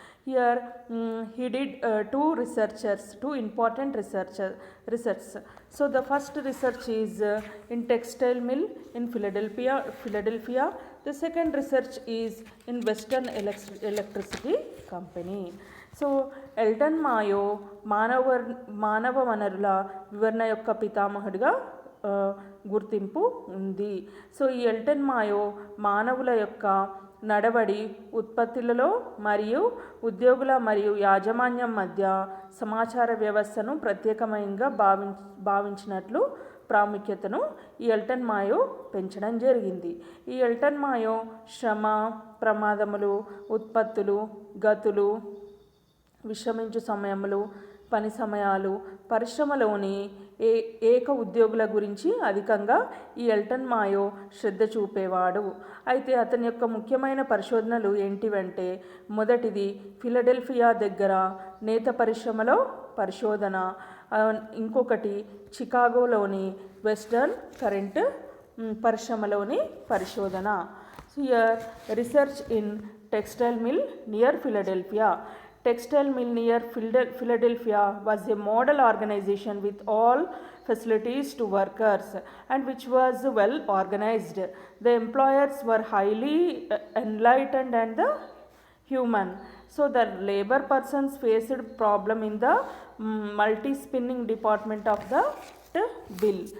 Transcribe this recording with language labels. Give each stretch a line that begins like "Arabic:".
English: Here he did two important research. So the first research is in textile mill in Philadelphia. The second research is in Western Electricity Company.
Telugu: So Elton మాయో మానవ వనరుల వివరణ యొక్క పితామహుడిగా గుర్తింపు ఉంది. So ఈ Elton మాయో మానవుల యొక్క నడవడి, ఉత్పత్తులలో మరియు ఉద్యోగుల మరియు యాజమాన్యం మధ్య సమాచార వ్యవస్థను ప్రత్యేకమైనగా భావించినట్లు ప్రాముఖ్యతను ఈ ఎల్టన్ మాయో పెంచడం జరిగింది. ఈ ఎల్టన్ మాయో శ్రమ, ప్రమాదములు, ఉత్పత్తులు, గతులు, విశ్రమించు సమయములు, పని సమయాలు, పరిశ్రమలోని ఏక ఉద్యోగుల గురించి అధికంగా ఈ ఎల్టన్ మాయో శ్రద్ధ చూపేవాడు. అయితే అతని యొక్క ముఖ్యమైన పరిశోధనలు ఏంటివంటే, మొదటిది ఫిలడెల్ఫియా దగ్గర నేత పరిశ్రమలో పరిశోధన, ఇంకొకటి చికాగోలోని వెస్టర్న్ కరెంట్ పరిశ్రమలోని పరిశోధన.
English: Here research in textile mill near Philadelphia. Textile mill near Philadelphia was a model organization with all facilities to workers and which was well organized. The employers were highly enlightened and the human. So the labor persons faced problem in the multi-spinning department of the mill.